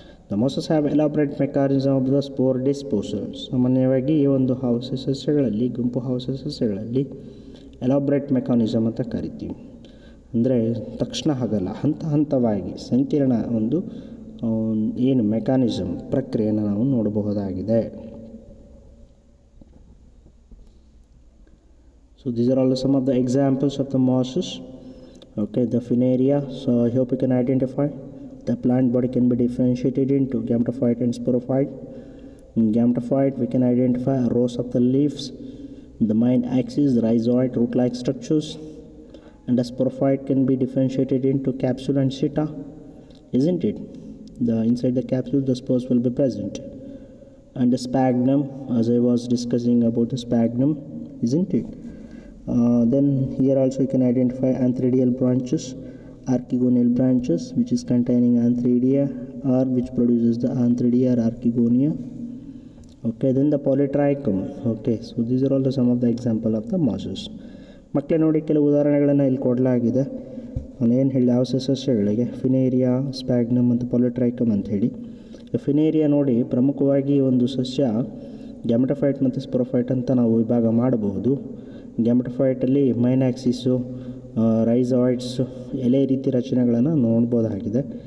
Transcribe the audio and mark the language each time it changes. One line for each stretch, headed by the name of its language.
English: The mosses have elaborate mechanism of the spore disposal.
Kannada: ಸಾಮಾನ್ಯವಾಗಿ ಈ ಒಂದು ಹಾವಸೆ ಸಸ್ಯಗಳಲ್ಲಿ, ಗುಂಪು ಹಾವಸೆ ಸಸ್ಯಗಳಲ್ಲಿ ಎಲಾಬ್ರೇಟ್ ಮೆಕಾನಿಸಮ್ ಅಂತ ಕರಿತೀವಿ. ಅಂದರೆ ತಕ್ಷಣ ಆಗಲ್ಲ, ಹಂತ ಹಂತವಾಗಿ ಸಂಕೀರ್ಣ ಒಂದು ಏನು ಮೆಕಾನಿಸಮ್, ಪ್ರಕ್ರಿಯೆಯನ್ನು ನಾವು ನೋಡಬಹುದಾಗಿದೆ.
English: So these are all some of the examples of the mosses. Okay, the Funaria. So I hope you can identify. The plant body can be differentiated into Gametophyte and Sporophyte. In Gametophyte, we can identify rows of the leaves, the main axis, rhizoid, root-like structures. And the Sporophyte can be differentiated into capsule and seta, isn't it? Inside the capsule, the spores will be present. And the sphagnum, as I was discussing about the sphagnum, isn't it? Then here also you can identify antheridial branches, archegonial branches, which is containing antheridia or which produces the antheridia or archegonia. Okay, then the polytrichum. Okay, so these are all some of the example of the mosses.
Kannada: ಮಕ್ಕಳೇ ನೋಡಿ, ಕೆಲವು ಉದಾಹರಣೆಗಳನ್ನು ಇಲ್ಲಿ ಕೊಡಲಾಗಿದೆ. ನಾನು ಏನು ಹೇಳಿ ಹಾವಸೆ ಸಸ್ಯಗಳಿಗೆ ಫಿನೇರಿಯಾ, ಸ್ಪ್ಯಾಗ್ನಮ್ ಮತ್ತು ಪಾಲಿಟ್ರೈಕಮ್ ಅಂಥೇಳಿ. ಫಿನೇರಿಯಾ ನೋಡಿ, ಪ್ರಮುಖವಾಗಿ ಒಂದು ಸಸ್ಯ ಗ್ಯಾಮೆಟೋಫೈಟ್ ಮತ್ತು ಸ್ಪೋರೋಫೈಟ್ ಅಂತ ನಾವು ವಿಭಾಗ ಮಾಡಬಹುದು. ಗ್ಯಾಮೆಟೋಫೈಟಲ್ಲಿ ಮೈನ್ ಆಕ್ಸಿಸು, ರೈಸಾಯ್ಡ್ಸು, ಎಲೆ ರೀತಿ ರಚನೆಗಳನ್ನು ನೋಡ್ಬೋದಾಗಿದೆ.